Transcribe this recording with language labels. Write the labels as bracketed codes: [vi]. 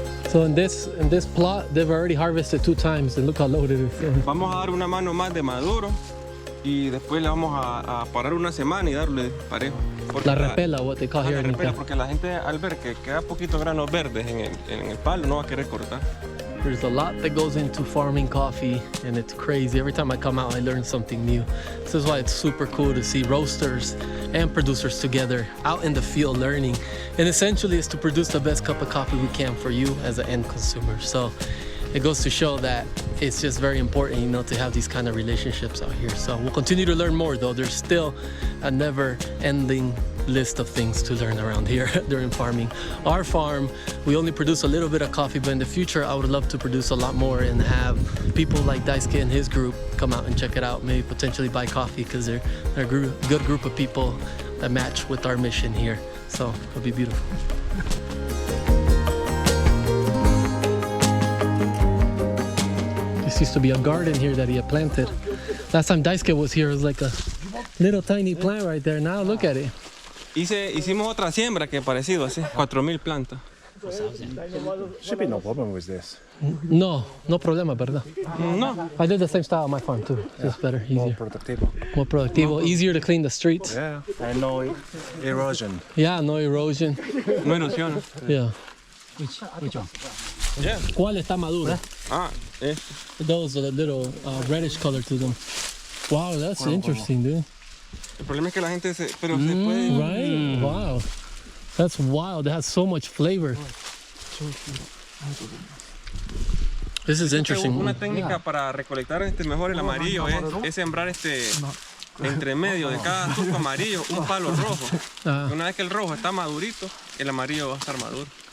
[en] So in this plot, they've already harvested 2 times, and look how loaded it is. [es] Vamos a dar una mano más de maduro y después le vamos a parar una semana y darle parejo. Porque La repela, [en] what they call [es] la [en] here in [es] repela, [en] Nicaragua. [es] porque la gente al ver que queda poquito granos verdes en el palo no va a querer cortar. [en] There's a lot that goes into farming coffee, and it's crazy. Every time I come out, I learn something new. This is why it's super cool to see roasters and producers together out in the field learning. And essentially, it's to produce the best cup of coffee we can for you as an end consumer. So it goes to show that it's just very important, you know, to have these kind of relationships out here. So we'll continue to learn more, though. There's still a never-ending list of things to learn around here during farming. Our farm, we only produce a little bit of coffee, but in the future, I would love to produce a lot more and have people like Daisuke and his group come out and check it out, maybe potentially buy coffee, because they're a good group of people that match with our mission here. So it'll be beautiful. This used to be a garden here that he had planted. Last time Daisuke was here, it was like a little tiny plant right there. Now look at it. [es] Hicimos otra siembra que parecido así, 4,000 plantas. [en] Should be no problem with this. [es] No problema, ¿verdad? No, [en] I did the same style on my farm too. Just better, More easier, productive. more productivo, easier to clean the streets. Yeah. And no erosion. Yeah, no erosion. [es] no erosiona. [en] Yeah. Which one? Yeah. [es] ¿Cuál está maduro? Ah, [en] Those are the little reddish color to them. Wow, that's interesting, dude. [es] el problema es que la gente pero se puede. [en] Right? Wow. That's wild. It has so much flavor. This is interesting. [es] Una técnica para recolectar mejor el amarillo es sembrar entre medio de cada turco amarillo un palo rojo. Una vez que el rojo está madurito, el amarillo va a estar maduro.